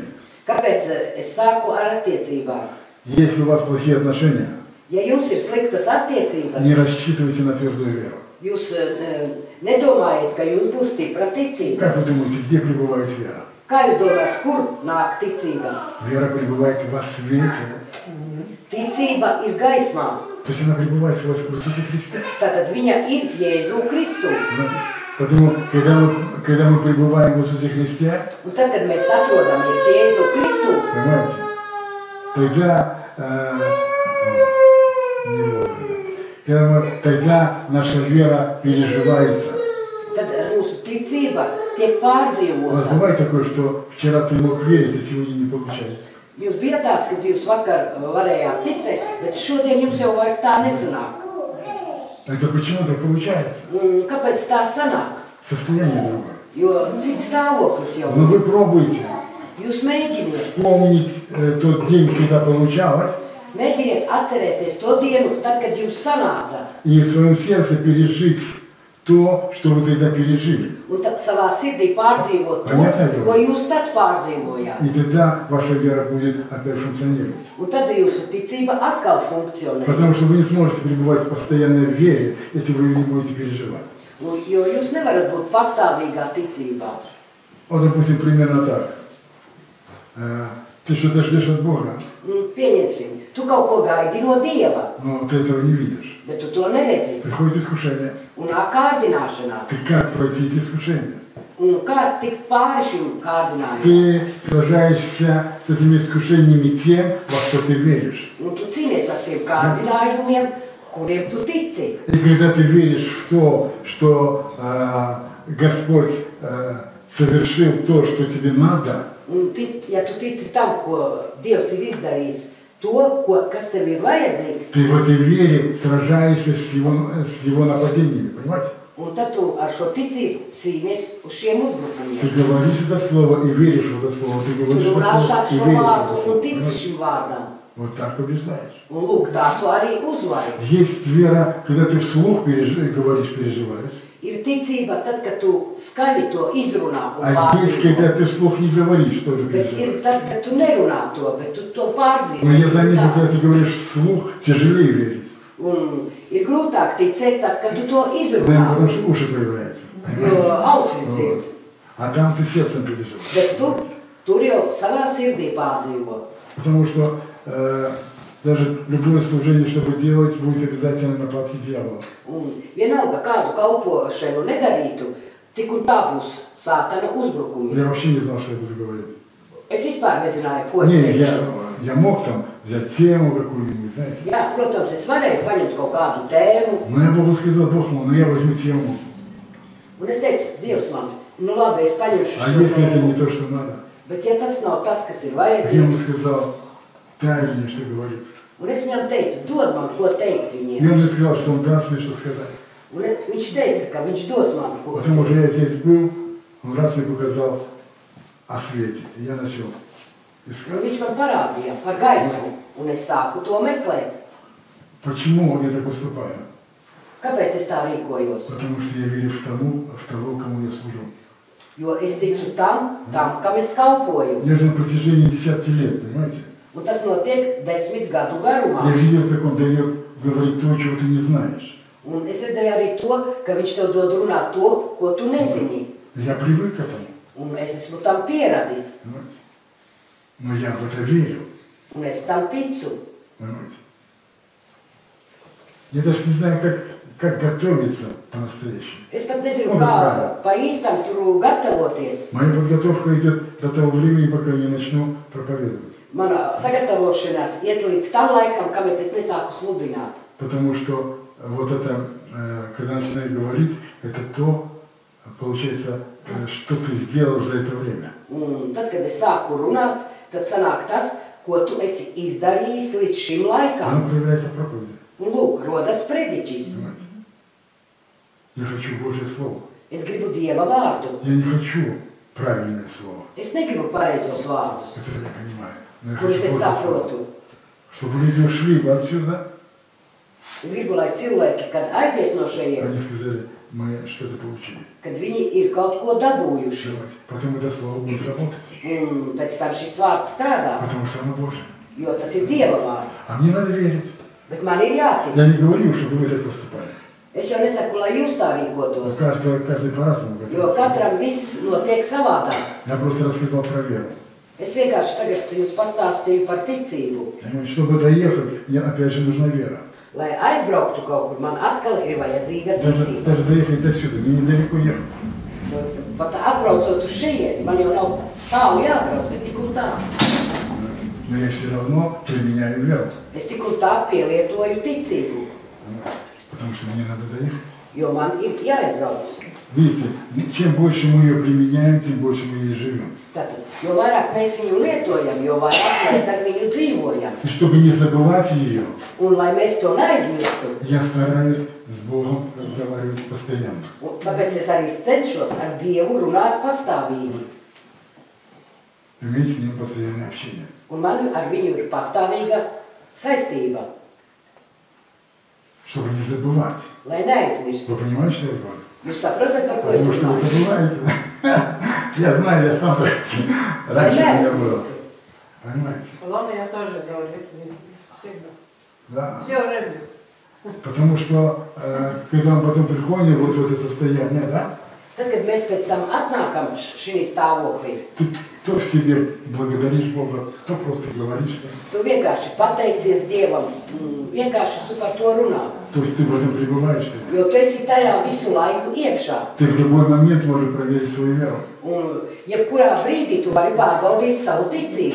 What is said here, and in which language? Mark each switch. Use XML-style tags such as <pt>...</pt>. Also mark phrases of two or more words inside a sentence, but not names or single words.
<lv>Kāpēc es sāku ar attiecībām?</lv> <ru>Если у вас плохие отношения,</ru> <lv>Ja jums ir sliktas attiecības,</lv> <ru>не рассчитывайте на твердую веру.</ru> <lv>jūs nedomājiet, ka jums būs stipra ticība.</lv> <ru>Как вы думаете, где пребывает вера?</ru> <lv>Kā jūs domājat, kur nāk ticība?</lv> <ru>Вера пребывает во свете.</ru> <lv>Ticība ir gaismā.</lv> <ru>То есть она пребывает в Иисусе Христе.</ru> <lv>Tātad viņa ir Jēzu Kristu.</lv> <ru>Потому, когда мы пребываем в Иисусе Христе,</ru> <lv>Un tad, kad mēs atrodamies Jēzu Kristu,</lv> <ru>понимаете, тогда, тогда наша вера переживается.</ru> <lv>tad mūsu ticība tiek</lv> <ru>У вас</ru> <lv>pārdzīvota.</lv> <ru>бывает такое, что вчера ты мог верить, а сегодня не получается?</ru> <lv>Jūs bija tāds, ka jūs vakar varējāt ticēt, bet šodien jums jau vairs tā nesanāk.</lv> <ru>Это почему так получается?</ru> <lv>Kāpēc tā sanāk?</lv> <ru>Состояние другое.</ru> <lv>Jo cits stāvoklis jau.</lv> <ru>Но вы пробуйте</ru> <lv>Jūs mēģiniet.</lv> <ru>вспомнить тот день, когда получалось,</ru> <lv>Mēģiniet atcerēties to dienu, tad, kad jums sanāca.</lv> <ru>и в своем сердце пережить то, что вы тогда пережили.</ru> <lv>Un tad savā sirdī pārdzīvot to,</lv> <ru>Понятно?</ru> <lv>ko jūs tad pārdzīvojāt.</lv> <ru>И тогда ваша вера будет опять функционировать.</ru> <lv>Un tad jūsu ticība atkal funkcionē.</lv> <ru>Потому что вы не сможете пребывать в постоянной вере, если вы не будете переживать.</ru> <lv>Jo jūs nevarat būt pastāvīgā ticībā.</lv> <ru>Вот, допустим, примерно так. Ты что-то ждешь от Бога,</ru> <lv>Pieņemsim, tu kaut ko gaidi no Dieva,</lv> <ru>но ты этого не видишь.</ru> <lv>bet tu to neredzi.</lv> <ru>Приходит искушение.</ru> <lv>Un nāk kārdināšanās.</lv> <ru>Ты как пройти эти искушения?</ru> <lv>Un kā tikt pāri šim kārdinājumam?</lv> <ru>Ты сражаешься с этими искушениями тем, во что ты веришь.</ru> <lv>Un tu cīnies ar šiem kārdinājumiem, kuriem tu tici.</lv> <ru>И когда ты веришь в то, что Господь совершил то, что тебе надо,</ru> <lv>Un ja tu tici tam, ko Dievs ir izdarījis, to, kas tev ir vajadzīgs,</lv> <ru>ты в этой вере сражаешься с его нападениями, понимаете?</ru> <lv>un tad tu ar šo ticību cīnies uz šiem uzbrukumiem.</lv> <ru>Ты говоришь это слово и веришь в это слово, ты</ru> <lv>Tu</lv> <ru>говоришь это</ru> <lv>runā</lv> <ru>слово</ru> <lv>ar</lv> <ru>и</ru> <lv>šo</lv> <ru>веришь в</ru> <lv>vārdu</lv> <ru>это</ru> <lv>un</lv> <ru>слово.</ru> <lv>tici</lv> <ru>Понимаете?</ru> <lv>šim vārdam.</lv> <ru>Вот так побеждаешь.</ru> <lv>Un lūk, tā tu arī uzvari.</lv> <ru>Есть вера, когда ты вслух говоришь, переживаешь.</ru> <lv>Ir ticība tad, kad tu skaļi to izrunā un</lv> <ru>А есть,</ru> <lv>pārdzīvo.</lv> <ru>когда ты вслух не говоришь, тоже</ru> <lv>Bet ir</lv> <ru>переживаешь.</ru> <lv>tad, kad tu nerunā to, bet tu to pārdzīvo.</lv> <ru>Но я заметил, когда ты говоришь вслух, тяжелее верить.</ru> <lv>Un ir grūtāk ticēt tad, kad tu to</lv> <ru>Наверное, потому</ru> <lv>izrunā,</lv> <ru>что уши появляются.</ru> <lv>jo</lv> <ru>Понимаете?</ru> <lv>ausis dzird.</lv> <ru>Вот. А там ты сердцем переживаешь.</ru> <lv>Bet tur jau savā sirdī pārdzīvo.</lv> <ru>Потому что даже любое служение, чтобы делать, будет обязательно на платье дьявола.</ru> <lv>Un vienalga, kādu kalpošanu nedarītu, tik un tā būs sātana uzbrukumi.</lv> <ru>Я вообще не знал, что я буду говорить.</ru> <lv>Es vispār nezināju, ko es</lv> <ru>Не,</ru> <lv>teikšu.</lv> <ru>я мог там взять тему какую-нибудь, знаете.</ru> <lv>Jā, protams, es varēju paņemt kaut kādu tēmu,</lv> <ru>Но я Богу сказал, Бог мой, ну я возьму тему.</ru> <lv>un es teicu, Dievs mans, nu labi, es paņemšu</lv> <ru>А</ru> <lv>šo</lv> <ru>если это не</ru> <lv>tēmu.</lv> <ru>то, что надо?</ru> <lv>Bet ja tas nav tas, kas ir</lv> <ru>Я ему</ru> <lv>vajadzīgs,</lv> <ru>сказал, дай мне, что говорит.</ru> <lv>un es viņam teicu, dod man, ko teikt</lv> <ru>И</ru> <lv>viņiem.</lv> <ru>он мне сказал, что он даст мне что сказать.</ru> <lv>Un viņš teica, ka viņš dos man, ko</lv> <ru>Потому</ru> <lv>teikt.</lv> <ru>что я здесь был, он раз мне показал о свете. И я начал</ru> <lv>Un</lv> <ru>искать.</ru> <lv>viņš man parādīja par gaisu, un es sāku to meklēt.</lv> <ru>Почему я так поступаю?</ru> <lv>Kāpēc es tā rīkojos?</lv> <ru>Потому что я верю в того, кому я служу.</ru> <lv>Jo es ticu tam, kam es kalpoju.</lv> <ru>Я же на протяжении 10 лет, понимаете?</ru> <lv>Un tas notiek 10 gadu garumā.</lv> <ru>Я видел, как он дает говорить то, чего ты не знаешь.</ru> <lv>Un es redzēju arī to, ka viņš tev dod runāt to, ko tu nezini.</lv> <ru>Я привык к этому.</ru> <lv>Un es esmu tam pieradis.</lv> <ru>Понимаете? Но я в это верю.</ru> <lv>Un es tam ticu.</lv> <ru>Понимаете? Я даже не знаю, как готовиться по-настоящему.</ru> <lv>Es pat nezinu, kā pa īstam tur gatavoties.</lv> <ru>Моя подготовка идет до того времени, пока я не начну проповедовать.</ru> <lv>Mana sagatavošanās iet līdz tam laikam, kamēr es nesāku sludināt.</lv> <ru>Потому что вот это, когда начинаю говорить, это то, получается, что ты сделал за это время.</ru> <lv>Un tad, kad es sāku runāt, tad sanāk tas, ko tu esi izdarījis līdz šim laikam.</lv> <ru>Оно проявляется в проповеди.</ru> <lv>Un lūk, rodas prediķis.</lv> <ru>Понимаете? Я хочу Божье Слово.</ru> <lv>Es gribu Dieva vārdu.</lv> <ru>Я не хочу правильное слово.</ru> <lv>Es negribu pareizos vārdus,</lv> <ru>Это я понимаю. Но я</ru> <lv>kurus</lv> <ru>хочу</ru> <lv>es</lv> <ru>Божье Слово.</ru> <lv>saprotu.</lv> <ru>Чтобы люди ушли бы отсюда,</ru> <lv>Es gribu, lai cilvēki, kad aizies no</lv> <ru>они</ru> <lv>šejienes,</lv> <ru>сказали, мы что-то получили. kad viņi ir kaut ko dabūjuši. Давайте. Потом это слово будет работать.</ru> <lv>Un pēc tam šis vārds strādās,</lv> <ru>Потому что оно Божье.</ru> <lv>jo tas ir Dieva vārds.</lv> <ru>А мне надо верить.</ru> <lv>Bet man ir jātic.</lv> <ru>Я не говорю, чтобы вы так поступали.</ru> <lv>Es jau nesaku, lai jūs tā</lv> <ru>Но</ru> <lv>rīkotos,</lv> <ru>каждый по-разному</ru> <lv>jo</lv> <ru>готовится.</ru> <lv>katram viss notiek savādāk.</lv> <ru>Я просто рассказал про веру.</ru> <lv>Es vienkārši tagad jums pastāstīju par ticību.</lv> <ru>Понимаете, чтобы доехать, мне опять же нужна вера.</ru> <lv>Lai aizbrauktu kaut kur, man atkal ir vajadzīga ticība.</lv> <ru>Даже доехать до сюда, мне недалеко ехать.</ru> <lv>Pat atbraucot uz šejieni, man jau nav tālu jābrauc, bet tik un tā.</lv> <ru>Но я все равно применяю веру.</ru> <lv>Es tik un tā pielietoju ticību,</lv> <ru>Потому что мне надо доехать.</ru> <lv>jo man ir jāizbrauc.</lv> <ru>Видите, чем больше мы ее применяем, тем больше мы ей живем.</ru> <lv>Tātad, jo vairāk mēs viņu lietojam, jo vairāk mēs ar viņu dzīvojam.</lv> <ru>И чтобы не забывать ее,</ru> <lv>Un lai mēs to neaizmirstu,</lv> <ru>я стараюсь с Богом разговаривать постоянно.</ru> <lv>un tāpēc es arī cenšos ar Dievu runāt pastāvīgi.</lv> <ru>Иметь с Ним постоянное общение.</ru> <lv>Un man ar viņu ir pastāvīga saistība,</lv> <ru>Чтобы не забывать.</ru> <lv>lai neaizmirstu.</lv> <ru>Вы понимаете, что я говорю?</ru> <lv>Jūs saprotat, par ko es</lv> <ru>Потому что вы</ru> <lv>runāju?</lv> <ru>забываете. Я знаю, я сам так.</ru> <lv>Lai</lv> <ru>Раньше у меня было.</ru> <lv>neaizmirstu.</lv> <ru>Понимаете? Лома я тоже говорю, всегда. Да. Все время. Потому что, когда мы потом приходим вот в это состояние, да,</ru> <lv>Tad, kad mēs pēc tam atnākam šī stāvoklī,</lv> <ru>ты то в себе благодаришь Бога, то просто говоришь. Да.</ru> <lv>tu vienkārši pateicies Dievam, vienkārši tu par to runā.</lv> <ru>То есть ты в этом пребываешь. Да.</ru> <lv>Jo tu esi tajā visu laiku iekšā.</lv> <ru>Ты в любой момент можешь проверить свою веру.</ru> <lv>Un jebkurā brīdī tu vari pārbaudīt savu ticību.</lv>